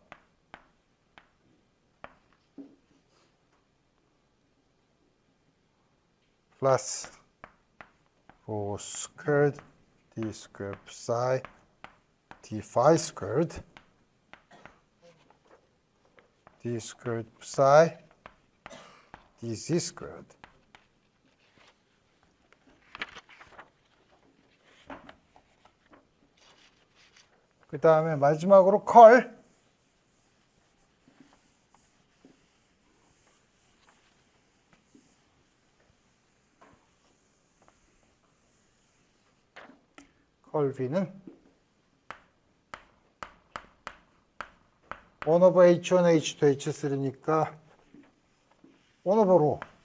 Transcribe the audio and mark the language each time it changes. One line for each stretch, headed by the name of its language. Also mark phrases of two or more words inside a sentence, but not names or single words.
English: plus rho squared D square psi D phi squared d squared psi dz squared.
Korean: 그 다음에 마지막으로 컬 V는
English: 1 over H1, H2, H3
Korean: 니까
English: 1 over
Korean: 로